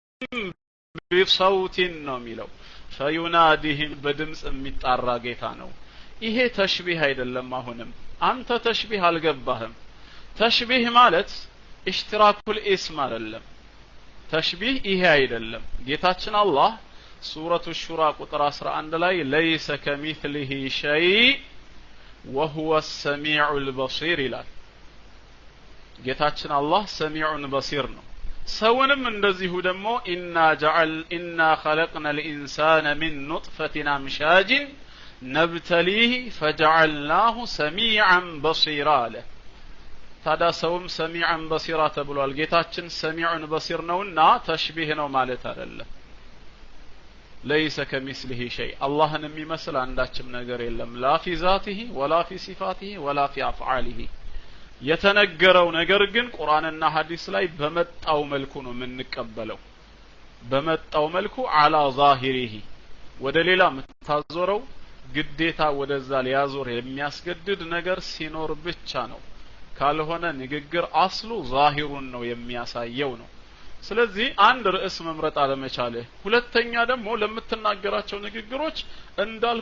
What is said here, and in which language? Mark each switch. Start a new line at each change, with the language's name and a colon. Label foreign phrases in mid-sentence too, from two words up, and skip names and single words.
Amharic: ቢሰውቲን ነው የሚለው። ፈዩናዲሂም በድምጽ የሚጣራ ጌታ ነው። ይሄ ተሽቢህ አይደለም። አሁንም አንተ ተሽቢህ አልገባህም። ተሽቢህ ማለት
Arabic: اشتراك الاسم
Amharic: አይደለም። ተሽቢህ ይሄ አይደለም። ጌታችን አላህ ሱረቱ ሹራ ቁጥር 11 ላይ
Arabic: ليس كمثله شيء وهو السميع البصير
Amharic: ይላል ጌታችን አላህ
Arabic: سميع بصير
Amharic: ነው ሰውንም እንደዚሁ ደግሞ
Arabic: إنا خلقنا الانسان من نطفة امشاج نبتليه فجعلناه سميعا بصيرا له
Amharic: ታዳ ሰውም
Arabic: سميعا بصيرا
Amharic: ተብሏል ጌታችን
Arabic: سميع بصير
Amharic: ነውና ተሽቢህ ነው ማለት አይደለም
Arabic: ليس كمثله شيء
Amharic: አላህን የሚመስል አንዳችም ነገር የለም
Arabic: لا في ذاته ولا في صفاته ولا في افعاله
Amharic: የተነገረው ነገር ግን ቁርአንና ሐዲስ ላይ በመጣው መልኩ ነው የምንቀበለው በመጣው መልኩ
Arabic: على ظاهره
Amharic: ወደ ሌላ መታዞረው ግዴታ ወደዛ ሊያዞር የሚያስገድድ ነገር ሲኖር ብቻ ነው ካልሆነ ንግግር
Arabic: الأصل ظاهره
Amharic: ነው የሚያሳየው ነው ስለዚህ አንድ ርዕስ መምረጥ አለመቻልህ ሁለተኛ ደግሞ ለምትናገራቸው ንግግሮች እንዳልኩ